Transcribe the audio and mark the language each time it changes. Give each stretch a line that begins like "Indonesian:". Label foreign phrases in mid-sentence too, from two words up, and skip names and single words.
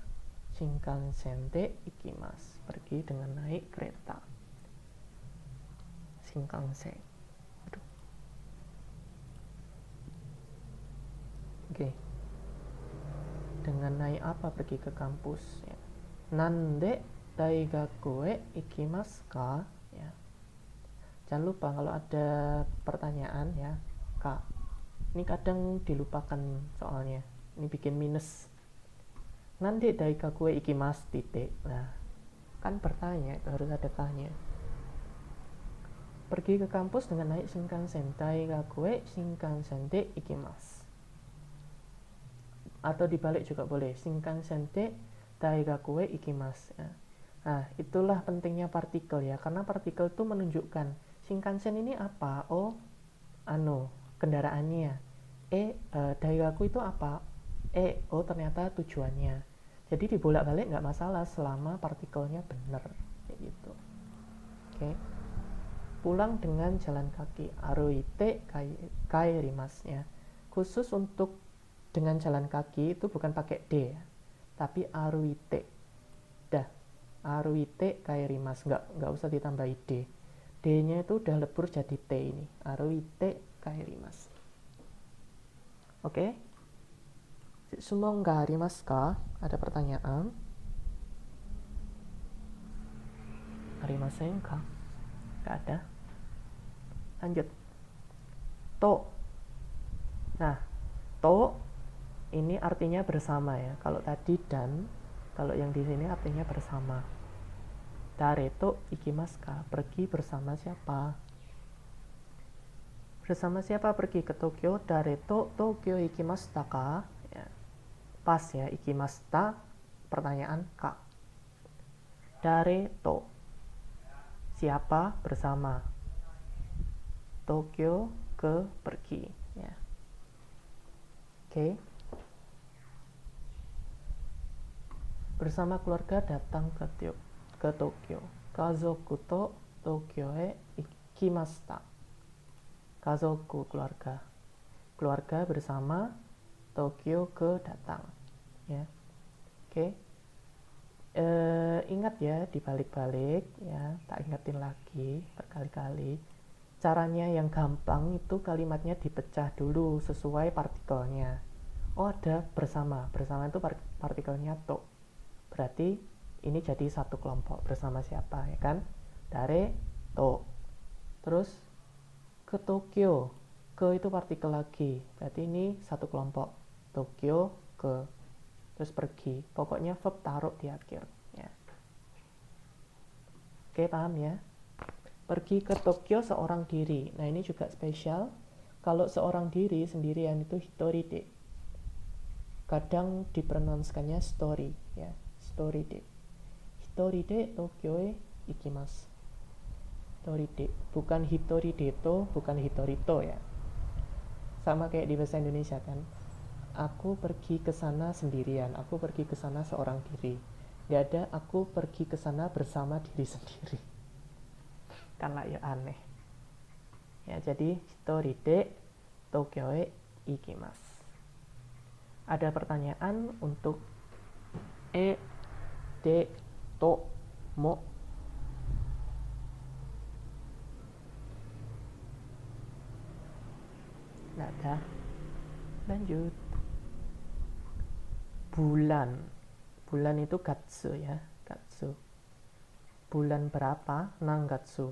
Japanese: 新幹線で行きます,
Indonesian: pergi dengan naik kereta Shinkansen. Oke. Dengan naik apa pergi ke kampus ya.
Japanese: 何で大学へ行きますか ya.
Indonesian: Jangan lupa kalau ada pertanyaan ya, Kak. Ini kadang dilupakan soalnya. Ini bikin minus.
Japanese: 何で大学へ行きます titik.
Indonesian: Nah, kan bertanya itu harus ada tanya. Pergi ke kampus dengan naik Shinkansen.
Japanese: 大学へ新幹線で行きます.
Indonesian: Atau dibalik juga boleh.
Japanese: 新幹線で大学へ行きます.
Indonesian: Nah, itulah pentingnya partikel ya. Karena partikel itu menunjukkan Shinkansen ini apa? Oh, kendaraannya. Daigaku itu apa? Oh ternyata tujuannya. Jadi dibolak-balik nggak masalah selama partikelnya benar. Kayak gitu. Oke. Pulang dengan jalan kaki.
Japanese: 歩いて帰ります ya.
Indonesian: Khusus untuk dengan jalan kaki itu bukan pakai D ya, tapi aruite.
Japanese: Dah, 歩いて帰ります,
Indonesian: nggak usah ditambahi D. D-nya itu udah lebur jadi T ini.
Japanese: 歩いて帰ります. Oke. スモンガンがありますか?
Indonesian: Ada pertanyaan?
Japanese: ありませんか?
Indonesian: Nggak ada. Lanjut. To. Nah, to ini artinya bersama ya. Kalau tadi dan, kalau yang di sini artinya bersama.
Japanese: 誰と行きますか?
Indonesian: Pergi bersama siapa? Bersama siapa pergi ke Tokyo?
Japanese: 誰と東京行きましたか? Ya.
Indonesian: Pas ya, ikimashita pertanyaan ka.
Japanese: 誰と,
Indonesian: siapa bersama. Tokyo ke pergi ya. Oke. Bersama keluarga datang ke Tokyo.
Japanese: 家族と東京へ行きました.
Indonesian: Kazoku keluarga. Keluarga bersama Tokyo ke datang. Ya. Oke. Ingat ya, dibalik-balik ya, tak ingetin lagi berkali-kali. Caranya yang gampang itu kalimatnya dipecah dulu sesuai partikelnya. Oh ada bersama, bersama itu partikelnya to. Berarti ini jadi satu kelompok. Bersama siapa ya kan?
Japanese: 誰と.
Indonesian: Terus ke Tokyo, ke itu partikel lagi. Berarti ini satu kelompok. Tokyo ke, terus pergi. Pokoknya verb taruh di akhir ya. Oke, paham ya? Pergi ke Tokyo seorang diri. Nah, ini juga spesial. Kalau seorang diri sendirian itu
Japanese: 一人で.
Indonesian: Kadang dipronounskannya story ya.
Japanese: ストーリーで. 一人で東京へ行きます. 一人で.
Indonesian: Bukan
Japanese: 一人でと,
Indonesian: bukan hitorito ya. Sama kayak di bahasa Indonesia kan. Aku pergi ke sana sendirian. Aku pergi ke sana seorang diri. Gak ada aku pergi ke sana bersama diri sendiri. Kan lah ya aneh ya.
Japanese: Jadi 一人で東京へ行きます.
Indonesian: Ada pertanyaan untuk
Japanese: でとも?
Indonesian: Nggak ada. Lanjut. Bulan. Bulan itu gatsu ya, gatsu. Bulan berapa? Nangatsu.